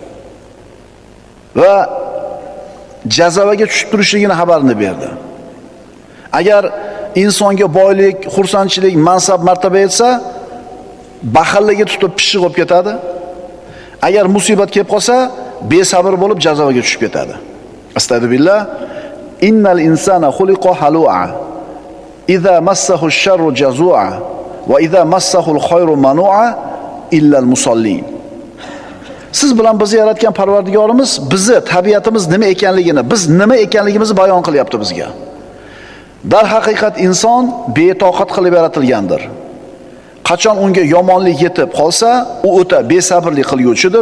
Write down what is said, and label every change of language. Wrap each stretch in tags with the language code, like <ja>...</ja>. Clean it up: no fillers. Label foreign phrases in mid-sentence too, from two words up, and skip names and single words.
<uz>Va jazavaga tushib turishligini xabarini berdi. Agar insonga boylik, xursandchilik, mansab, martaba yetsa, baxilligi tutib pishiq bo'lib ketadi. Agar musibat kelib qolsa, besabr bo'lib jazavaga tushib ketadi. Astagfirullah.</uz> <ar>إن الإنسان خلق هلوعا إذا مسه الشر جزوعا وإذا مسه الخير منوعا إلا المصلين.</ar> <uz>Siz bilan bizni yaratgan Parvardigorimiz bizni tabiatimiz nima ekanligini, biz nima ekanligimizni bayon qilyapti bizga. Dar haqiqat inson betoqat qilib yaratilgandir. Qachon unga yomonlik yetib qolsa, u o'ta besabrlik qilguvchidir.</uz>